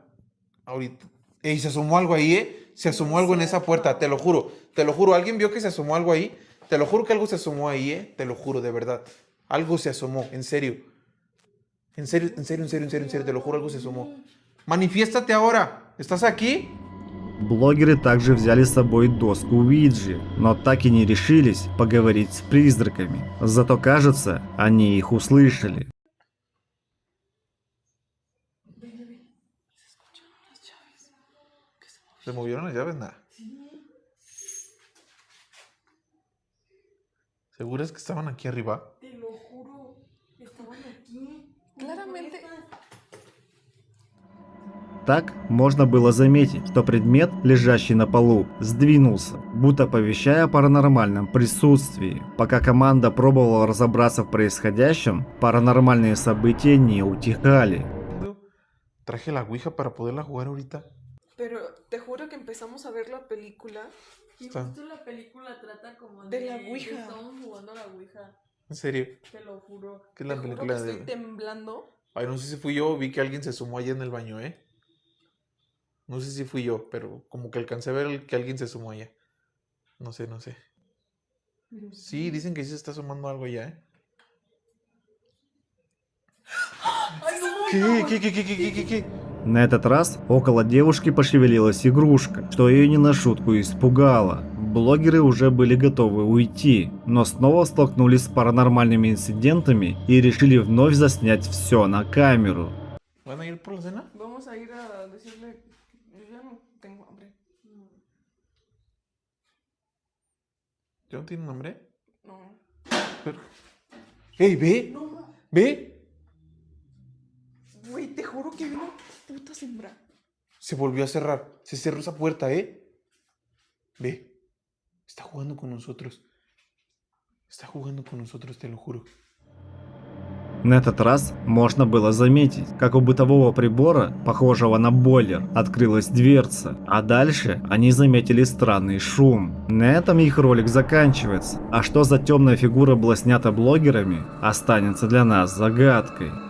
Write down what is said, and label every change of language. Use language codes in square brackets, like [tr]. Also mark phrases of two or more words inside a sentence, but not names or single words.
[es] Ahorita... ¡Ey! Se asomó algo ahí, ¿eh? Se asomó algo en esa puerta, te lo juro. Te lo juro. ¿Alguien vio que se asomó algo ahí? Te lo juro que algo se asomó ahí, ¿eh? Te lo juro, de verdad. Algo se asomó, en serio. En serio, te lo juro, algo se asomó. Manifiéstate ahora. ¿Estás aquí? [ru] Блогеры также взяли с собой доску Уиджи, но так и не решились поговорить с призраками. Зато, кажется, они их услышали. [es] ¿Se movieron las llaves? Nada. ¿Seguras que estaban aquí arriba? Te lo juro, estaban aquí. Claramente. [ru] Так можно было заметить, что предмет, лежащий на полу, сдвинулся, будто оповещая о паранормальном присутствии. Пока команда пробовала разобраться в происходящем, паранормальные события не утихали. [es] Traje la ouija para poderla jugar ahorita. Pero te juro que empezamos a ver la película. Y justo la película trata como de la ouija. Que estamos jugando a la ouija. ¿En serio? Te lo juro. ¿Qué es la película juro que de...? estoy temblando. Ay, no sé si fui yo, vi que alguien se asomó allá en el baño, ¿eh? No sé si fui yo, pero como que alcancé a ver que alguien se asomó allá. No sé. Sí, dicen que sí se está asomando algo allá, ¿eh? ¿Qué? [ru] На этот раз около девушки пошевелилась игрушка, что ее не на шутку испугало. Блогеры уже были готовы уйти, но снова столкнулись с паранормальными инцидентами и решили вновь заснять все на камеру. [es] ¿Van a ir por la cena? Vamos a ir a decirle. Yo ya no tengo hambre. ¿Ya no tienen hambre? No. Pero... ¡Ey, ve! No. ¿Ve? Güey, te juro que vi una puta sombra. Se volvió a cerrar. Se cerró esa puerta, ¿eh? Ve. Está jugando con nosotros. Está jugando con nosotros, te lo juro. [ru] На этот раз можно было заметить, как у бытового прибора, похожего на бойлер, открылась дверца, а дальше они заметили странный шум. На этом их ролик заканчивается, а что за темная фигура была снята блогерами, останется для нас загадкой.